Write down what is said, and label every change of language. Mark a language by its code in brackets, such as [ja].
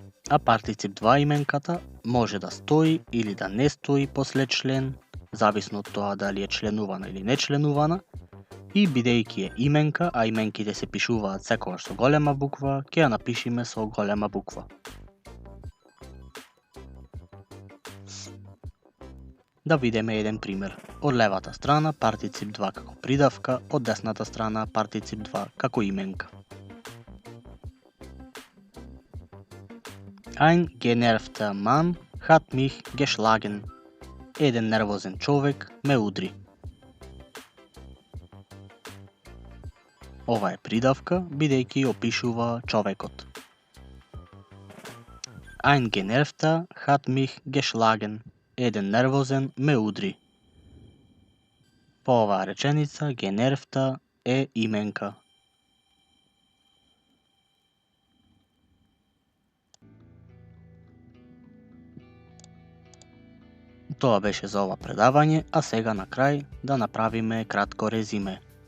[mk] А партицип 2 именката може да стои или да не стои после член, зависно од тоа дали е членувана или не членувана, и бидејќи е именка, а именките се пишуваат секогаш со голема буква, ќе ја напишеме со голема буква. Да видиме еден пример. Од левата страна партицип 2 како придавка, од десната страна партицип 2 како именка. [de] Ein genervter Mann hat mich geschlagen. [mk] Еден нервозен човек ме удри. Ова е придавка, бидејќи опишува човекот. [de] Ein genervter hat mich geschlagen. [mk] Еден нервозен ме удри. По оваа реченица, genervta е именка. Тоа беше за ова предавање, а сега на крај да направиме кратко резиме.